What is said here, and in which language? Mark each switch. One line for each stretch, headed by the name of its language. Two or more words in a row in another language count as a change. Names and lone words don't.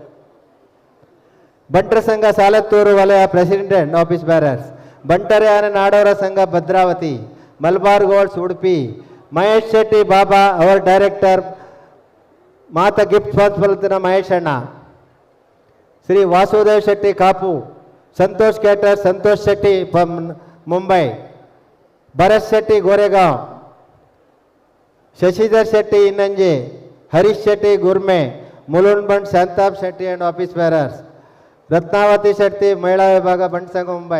Kannada: ಬಂಟರ ಸಂಘ ಸಾಲತ್ತೂರು ವಲಯ
English: president and office bearers.
Kannada: ಬಂಟರ್ಯಾನ ನಾಡೋರ ಸಂಘ ಭದ್ರಾವತಿ. ಮಲ್ಬಾರ್ ಗೋಲ್ಡ್ಸ್, ಉಡುಪಿ. ಮಹೇಶ್ ಶೆಟ್ಟಿ ಬಾಬಾ,
English: our director.
Kannada: ಮಾತಾ
English: gift sponsor
Kannada: ಮಹೇಶ್ ಅಣ್ಣ. ಶ್ರೀ ವಾಸುದೇವ್ ಶೆಟ್ಟಿ, ಕಾಪು. ಸಂತೋಷ್ ಕೇಟರ್, ಸಂತೋಷ್ ಶೆಟ್ಟಿ, ಮುಂಬೈ. ಭರತ್ ಶೆಟ್ಟಿ, ಗೋರೆಗಾಂವ್. ಶಶಿಧರ್ ಶೆಟ್ಟಿ, ಇನ್ನಂಜೆ. ಹರೀಶ್ ಶೆಟ್ಟಿ, ಗುರ್ಮೆ. ಮುಲುಂಡ್ ಬಂಡ್, ಶಾಂತಾಬ್ ಶೆಟ್ಟಿ
English: and office bearers.
Kannada: ರತ್ನಾವತಿ ಶೆಟ್ಟಿ, ಮಹಿಳಾ ವಿಭಾಗ, ಬಂಟ್ ಸಂಘ, ಮುಂಬೈ.